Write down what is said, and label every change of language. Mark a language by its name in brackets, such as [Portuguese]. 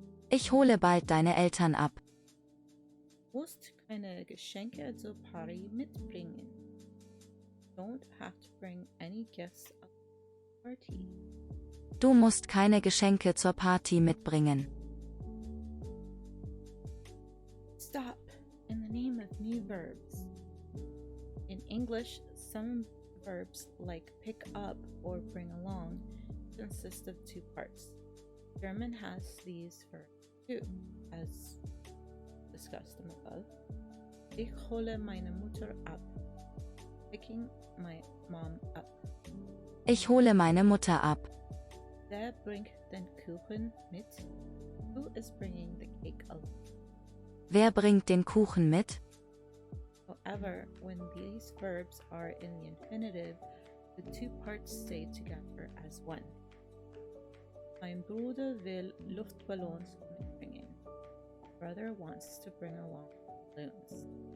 [German] Ich hole bald deine Eltern ab. Musst keine Geschenke zur Party mitbringen. [English] Don't have to bring any gifts at the party. [German] Du musst keine Geschenke zur Party mitbringen. [English] Stop in the name of new verbs. In English, some verbs like pick up or bring along consist of two parts. German has these verbs too, as discussed above. [German] Ich hole meine Mutter ab. [English] Picking my mom up. [German] Ich hole meine Mutter ab. Wer bringt den Kuchen mit? [English] Who is bringing the cake along? [German] Wer bringt den Kuchen mit? [English] However, when these verbs are in the infinitive, the two parts stay together as one. [German] Mein Bruder will Luftballons mitbringen. [English] Brother wants to bring along balloons.